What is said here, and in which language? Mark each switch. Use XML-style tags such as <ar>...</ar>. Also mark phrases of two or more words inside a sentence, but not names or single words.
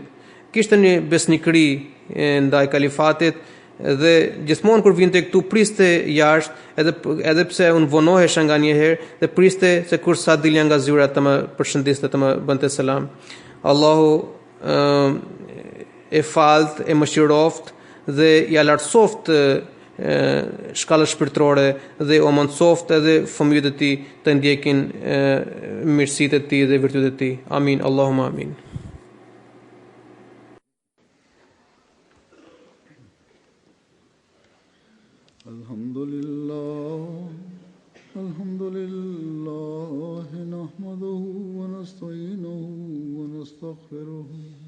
<sq>Kishte një besnikëri ndaj kalifatit, dhe gjithmonë kur vinte këtu priste jashtë, edhe pse unë vonohesha nganjëherë, dhe priste se kur sa dilja nga zyra të më përshëndeste, të më bënte selam. Allahu e falt, e mëshiroft dhe ja lartësoft shkallës shpirtërore, dhe o mundsoft edhe fëmijët e tij të ndjekin mirësitë e tij dhe virtytet e tij. Amin,</sq> <ar>اللهم آمين. الحمد لله، نحمده ونستعينه ونستغفره.</ar>